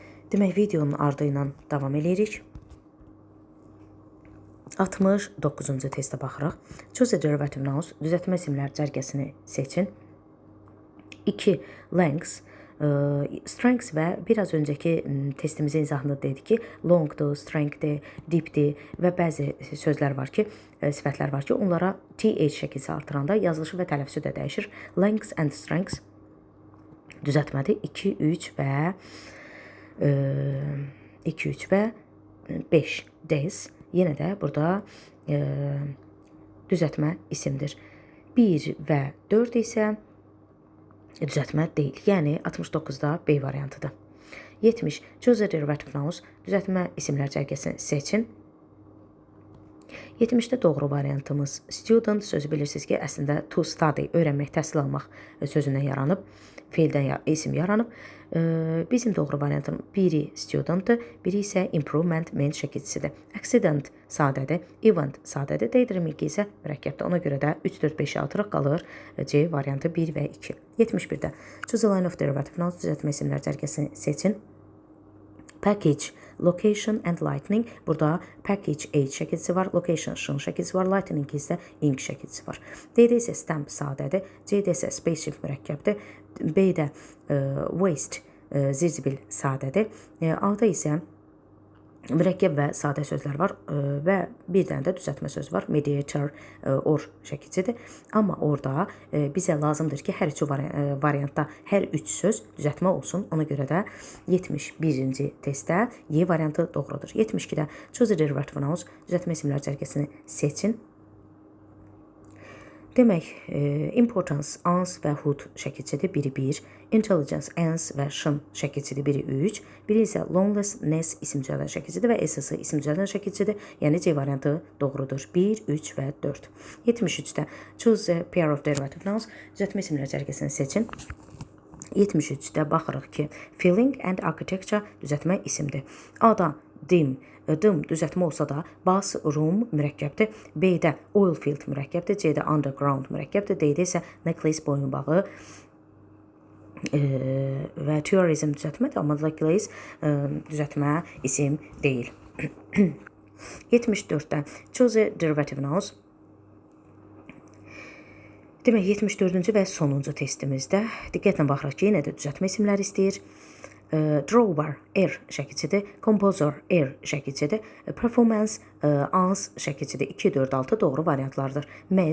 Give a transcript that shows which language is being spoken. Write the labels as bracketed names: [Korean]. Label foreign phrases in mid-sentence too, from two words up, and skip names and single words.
[Azerbaijani] Demək, videonun ardı ilə davam edirik. 69-cu testə baxırıq. [English] Choose a derivative nouns, [Azerbaijani] düzəltmə isimlər cərgəsini seçin. 2. [English] Lengths, strengths [Azerbaijani] və biraz öncəki testimizin izahında dedik ki, longdur, strengthdir, deepdir və bəzi sözlər var ki, sifətlər var ki, onlara th şəkilsi artıranda yazılışı və tələffüzü də dəyişir. [English] Lengths and strengths düzəltmədir. [Azerbaijani] 2, 3 və 5 days. Yenə də burada düzəltmə isimdir. 1 və 4 isə düzəltmə deyil. Yəni 69-da B variantıdır. 70. [English] Choose a derivative nouns, [Azerbaijani] düzəltmə isimlər cərgəsini seçin. 70-də doğru variantımız student sözü bilirsiniz ki, əslində [English] to study, [Azerbaijani] öyrənmək, təhsil almaq sözündən yaranıb, feildən isim yaranıb. Bizim doğru variantımız biri studentdir, biri isə improvement şəkilçisidir. Accident sadədir, event sadədir, daydreaming isə mürəkkəbdir. Ona görə də 3, 4, 5 artırıq qalır C variantı 1 və 2. 71-də [English] choose a line of derivative nouns, [Azerbaijani] düzəltmə isimlər cərgəsini seçin. [English] Package, location and lightning. [Azerbaijani] Burada package H şəkilçisi var, location şın şəkilçisi var, lightning isə ink şəkilçisi var. D-də isə stamp sadədir, C-də isə spaceship mürəkkəbdir, B-də waste zirzibil sadədir, A-da isə mürəkkəb və sadə sözlər var və bir dənə də düzəltmə söz var, mediator, or şəkilçidir. Amma orada bizə lazımdır ki, hər 3 variantda hər 3 söz düzəltmə olsun. Ona görə də 71-ci testdə Y variantı doğrudur. 72-də [English] choose a derivative nouns, [Azerbaijani] düzəltmə isimlər cərgəsini seçin. Demək, importance, ans və hood şəkilçidir, biri 1, intelligence, ans və şın şəkilçidir, biri 3, biri isə loneliness isim düzəldən şəkilçidir və SS isim düzəldən şəkilçidir, yəni C variantı doğrudur, 1, 3 və 4. 73-də [English] choose a pair of derivative nouns, [Azerbaijani] düzəltmə isimlər cərgəsini seçin. 73-də baxırıq ki, [English] feeling and architecture [Azerbaijani] düzəltmə isimdir. A-da dim düzəltmə olsa da bathroom mürəkkəbdir, B-də [English] oil field [Azerbaijani] mürəkkəbdir, C-də underground mürəkkəbdir, D-də isə necklace boyunbağı və tourism düzəltmədir, amma necklace düzəltmə isim deyil. 74-də [English] choose a derivative nouns. [Azerbaijani] Demək, 74-cü və sonuncu testimizdə diqqətlə baxırıq ki, yenə də düzəltmə isimləri istəyir. Drawer, R şəkilçidir, composer, R şəkilçidir, performance, ans şəkilçidir, 2, 4, 6 doğru variantlardır.